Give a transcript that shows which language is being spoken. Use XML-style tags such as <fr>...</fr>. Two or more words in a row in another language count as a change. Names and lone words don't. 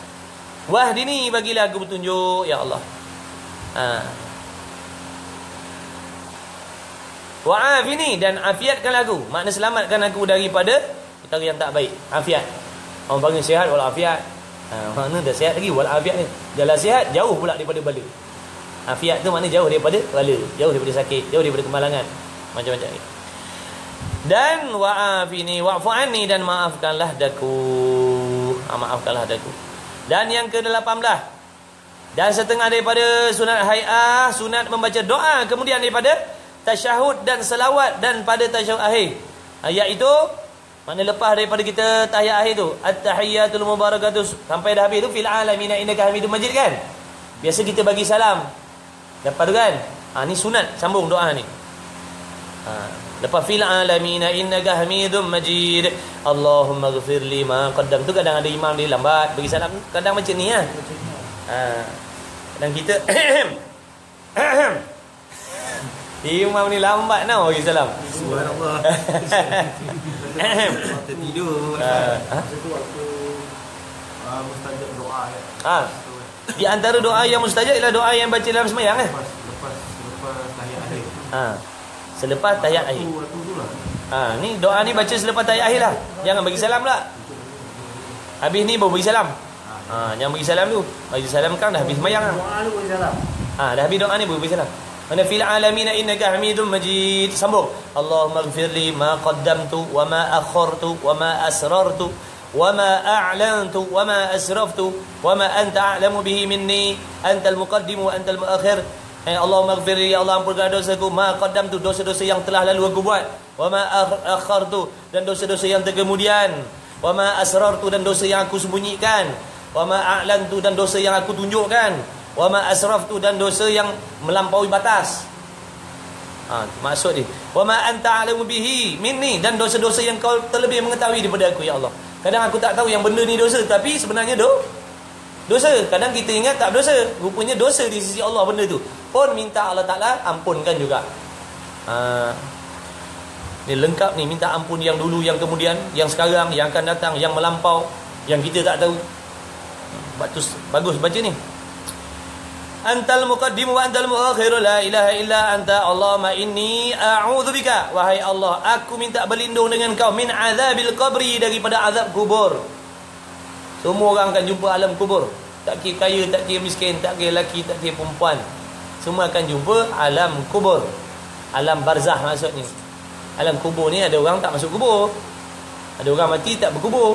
<ms>Wahdini, bagilah aku petunjuk ya Allah. Wa'afini, dan afiatkanlah aku, makna selamatkan aku daripada perkara yang tak baik. Afiat, orang panggil sihat wal afiat. Makna dah sihat lagi, wal afiat ni jalan sihat, jauh pula daripada bala. Afiat tu makna jauh daripada bala, jauh daripada sakit, jauh daripada kemalangan, macam-macam ni.</ms> <ar>Dan وعافني واعف عني,</ar> <ms>dan maafkanlah daku, maafkanlah daku. Dan yang ke-18, dan setengah daripada sunat hai'ah, sunat membaca doa kemudian daripada tasyahud dan selawat dan pada tasyahud akhir, iaitu mana lepas daripada kita tahiyat akhir tu,</ms> <ar>التحيات المباركات</ar> <ms>sampai dah habis tu,</ms> <ar>في العالمين إنك حميد مجيد kan.</ar> <ms>Biasa kita bagi salam lepas tu kan. Ni sunat sambung doa ni. Lepas</ms> <ar>في العالمين إنك حميد مجيد, اللهم اغفر لي ما قدم</ar> <ms>tu, kadang ada imam dia lambat bagi salam, kadang macam ni lah. Dan kita imam ni lambat bagi salam. Subhanallah. Tertidur. Itu waktu mustajab doa ya. Di antara doa yang mustajab ialah doa yang baca dalam sembahyang Lepas tahiyat akhir. Selepas tahiyat akhir. Waktu tu lah. Ni doa ni baca selepas tahiyat akhir lah. Jangan bagi salam pula. Habis ni baru bagi salam. Jangan bagi salam dulu. Bagi salam kan dah habis sembahyang lah. Doa lu bagi salam. Dah habis doa ni baru bagi salam.</ms> <ar>Mana في العالمين إنك حميد مجيد, sambung. اللهم اغفر لي ما قدمت وما أخرت وما أسررت وما أعلنت وما أسرفت وما أنت أعلم به مني أنت المقدم وأنت المؤخر. اللهم اغفر لي,</ar> <ms>ya Allah ampunkan dosaku,</ms> <ar>ما قدمت,</ar> <ms>dosa-dosa yang telah lalu aku buat,</ms> <ar>وما أخرت,</ar> <ms>dan dosa-dosa yang terkemudian,</ms> <ar>وما أسررت,</ar> <ms>dan dosa yang aku sembunyikan,</ms> <ar>وما أعلنت,</ar> <ms>dan dosa yang aku tunjukkan,</ms> <ar>وما أسرفت,</ar> <ms>dan dosa yang melampaui batas. Maksud dia,</ms> <ar>وما أنت أعلم به مني,</ar> <ms>dan dosa-dosa yang kau terlebih mengetahui daripada aku, ya Allah. Kadang aku tak tahu yang benda ni dosa, tapi sebenarnya dosa. Kadang kita ingat tak dosa, rupanya dosa di sisi Allah benda tu. Pun minta Allah Ta'ala ampunkan juga. Ni lengkap ni, minta ampun yang dulu, yang kemudian, yang sekarang, yang akan datang, yang melampau, yang kita tak tahu. Bagus baca ni.</ms> <ar>أنت المقدم وأنت المؤخر لا إله إلا أنت اللهم إني أعوذ بك,</ar> <ms>wahai Allah, aku minta berlindung dengan kau,</ms> <ar>من عذاب القبر,</ar> <ms>daripada azab kubur. Semua orang akan jumpa alam kubur. Tak kira kaya, tak kira miskin, tak kira lelaki, tak kira perempuan, semua akan jumpa alam kubur. Alam barzah maksudnya. Alam kubur ni ada orang tak masuk kubur, ada orang mati tak berkubur.</ms>